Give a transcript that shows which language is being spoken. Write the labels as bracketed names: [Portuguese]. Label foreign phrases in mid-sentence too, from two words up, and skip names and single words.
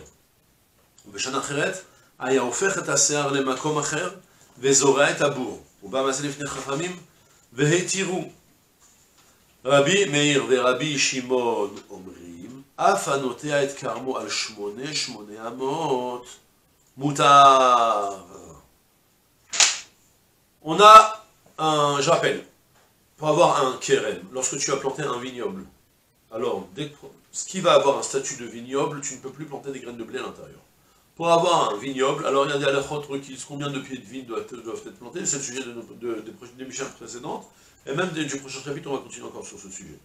[Hebrew] ובשנה אחרת היה הופך את השיער למקום אחר וזורע את הבור. הוא בא מעשה לפני חכמים והתירו. רבי מאיר ורבי שמעון אומרים אף הנוטע את כרמו על 800 מותר. [French] On a un, je rappelle, pour avoir un kérem, lorsque tu as planté un vignoble, alors, ce qui va avoir un statut de vignoble, tu ne peux plus planter des graines de blé à l'intérieur. Pour avoir un vignoble, alors il y a des halachot requises, combien de pieds de vigne doivent être plantés, c'est le sujet des Mishnah précédentes, et même du prochain chapitre, on va continuer encore sur ce sujet.